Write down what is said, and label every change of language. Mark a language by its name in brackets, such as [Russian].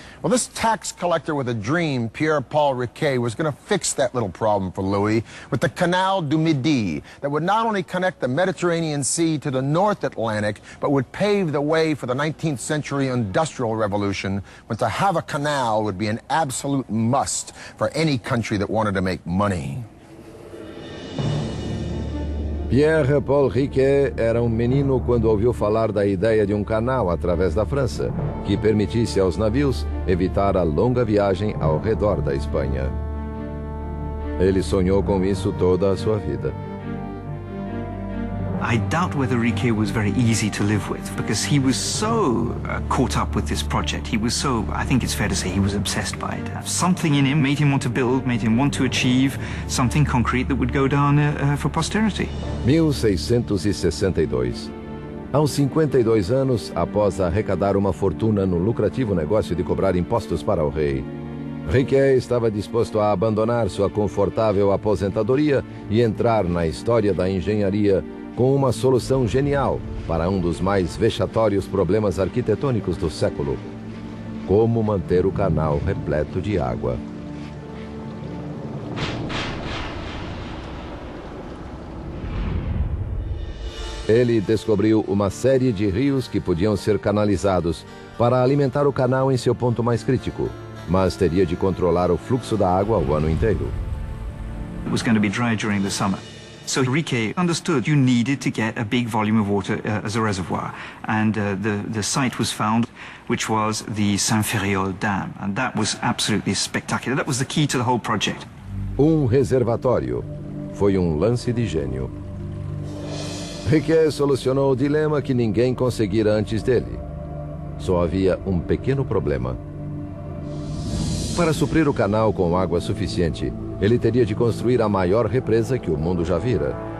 [English] Well, this tax collector with a dream, Pierre-Paul Riquet, was going to fix that little problem for Louis with the Canal du Midi that would not only connect the Mediterranean Sea to the North Atlantic, but would pave the way for the 19th century Industrial Revolution, when to have a canal would be an absolute must for any country that wanted to make money. [Portuguese] Pierre-Paul Riquet era um menino quando ouviu falar da ideia de um canal através da França, que permitisse aos navios evitar a longa viagem ao redor da Espanha. Ele sonhou com isso toda a sua vida. [English] I doubt whether Riquet was very easy to live with, because he was so caught up with this project. He was so, I think it's fair to say, he was obsessed by it. Something in him made him want to build, made him want to achieve something concrete that would go down for posterity. 1662. [Portuguese] Aos 52 anos, após arrecadar uma fortuna no lucrativo negócio de cobrar impostos para o rei, Riquet estava disposto a abandonar sua confortável aposentadoria e entrar na história da engenharia com uma solução genial para um dos mais vexatórios problemas arquitetônicos do século: como manter o canal repleto de água. Ele descobriu uma série de rios que podiam ser canalizados para alimentar o canal em seu ponto mais crítico, mas teria de controlar o fluxo da água o ano inteiro. [English] It was going to be dry during the summer. So Riquet understood you needed to get a big volume of water as a reservoir. And the site was found, which was the Saint-Ferréol Dam. And that was absolutely spectacular. That was the key to the whole project. [Portuguese] Reservatório. Foi lance de gênio. Riquet solucionou o dilema que ninguém conseguira antes dele. Só havia um pequeno problema. Para suprir o canal com água suficiente, ele teria de construir a maior represa que o mundo já vira.